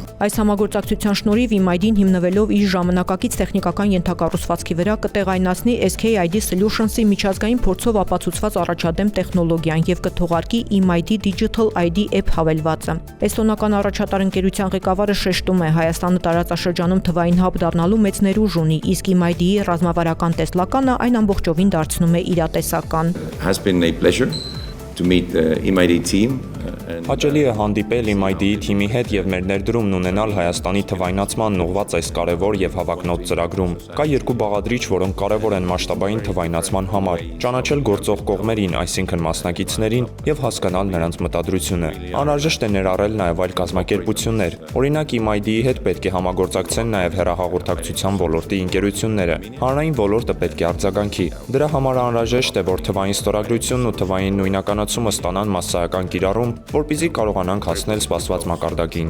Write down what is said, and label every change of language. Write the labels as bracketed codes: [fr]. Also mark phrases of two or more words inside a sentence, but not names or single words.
[hy] Այս համագործակցության շնորհիվ IMID-ն հիմնվելով իր ժամանակակից տեխնիկական ենթակառուցվածքի վրա կտեղայնացնի SKID Solutions-ի միջազգային փորձով ապացուցված առաջադեմ տեխնոլոգիան եւ կթողարկի IMID Digital ID App հավելվածը։ Էստոնական առաջատար ընկերության ղեկավարը շեշտում է, Հայաստանը տարածաշրջանում թվային հաբ դառնալու մեծ ներուժ ունի, իսկ IMID-ի ռազմավարական տեսլականը այն ամբողջովին դարձնում է իրատեսական։ [en] Has been a pleasure to meet the IMID team. [hy] Հաճելի է հանդիպել IMID-ի թիմի հետ եւ մեր ներդրումն ունենալ Հայաստանի թվայնացմանն ուղղված այս կարևոր եւ հավակնոտ ծրագրում։ Կա երկու բաղադրիչ, որոնք կարևոր են մասշտաբային թվայնացման համար՝ ճանաչել գործող կողմերին, այսինքն մասնակիցներին, եւ հասկանալ նրանց մտադրությունը։ Անհրաժեշտ է ներառել նաեւ այլ կազմակերպություններ։ Օրինակ IMID-ի հետ պետք է համագործակցեն նաեւ հեռահաղորդակցության ոլորտի ընկերությունները։ Հանրային ոլորտը պետք է արձագանքի։ Դրա համար անհրաժեշտ է, որ թվային ստորագրությունն ու թվային նույնականացումը ստանան մասսայական կիրառում, որպեսզի կարողանանք հասնել սպասված մակարդակին։